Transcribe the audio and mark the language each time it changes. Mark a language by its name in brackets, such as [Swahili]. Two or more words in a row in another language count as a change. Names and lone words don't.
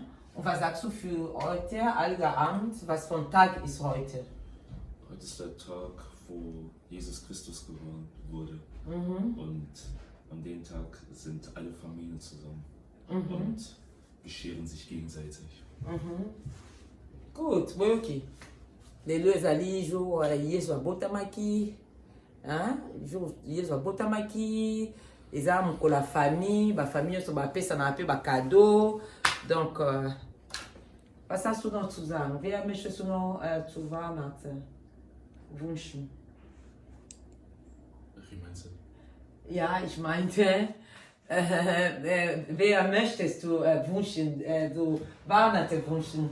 [German] Und was sagst du für heute, Abend? Was für ein Tag ist heute? Heute ist der Tag, wo Jesus Christus geboren wurde. Und an dem Tag sind alle Familien zusammen und bescheren sich gegenseitig. Gut, [Lingala] boyoki. Lelo ezali jour Yesu abotamaki. Yesu abotamaki. Eza mokolo ya famille, bafamille nyonso bapesana mpe bakado. Donc, [German] was hast du noch zu sagen? Wer möchtest du noch zu Weihnachten wünschen? Wie meinst du? Ja, ich meinte, wer möchtest du wünschen, so Weihnachten wünschen?